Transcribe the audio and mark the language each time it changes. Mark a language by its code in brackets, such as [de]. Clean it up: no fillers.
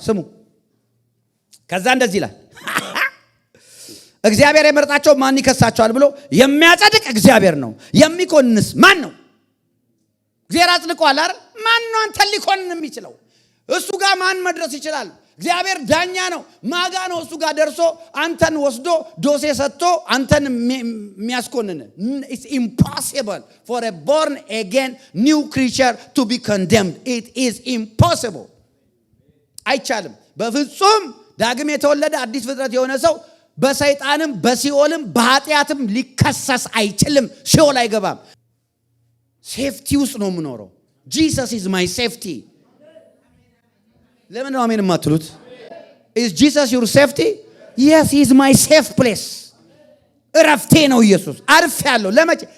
[am] ስሙ። ከዛ እንደዚህ ይላል እግዚአብሔር የመረጣቸው ማን ይከሳቸዋል ብሎ የሚያጸድቅ እግዚአብሔር ነው። የሚኮንንስ ማን ነው? እግዚአብሔር አጽድቋል አይደል? ማን ነው አንተን ሊኮንን የሚችለው? እሱ ጋር ማን መድረስ ይችላል? እግዚአብሔር ዳኛ ነው። ማጋ ነው እሱ ጋር ደርሶ አንተን ወስዶ ዶሴ ሰጥቶ አንተን የሚያስኮንን? [en] It's impossible for a born again new creature to be condemned. It is impossible. [am] አይቻልም። በፍጹም ዳግም የተወለደ አዲስ ፍጥረት የሆነ ሰው በሰይጣንም በሲኦልም በኃጢአትም ሊከሰስ አይችልም። ሲኦል አይገባም። ሴፍቲ ውስጥ ነው የምኖረው። [en] ጂሰስ ኢዝ ማይ ሴፍቲ። [am] ለምን ነው አሜን የማትሉት? [en] ኢዝ ጂሰስ ዩር ሴፍቲ? የስ ሂ ኢዝ ማይ ሴፍ ፕሌስ። [am] እረፍቴ ነው ኢየሱስ። አርፌያለሁ። ለመቼ?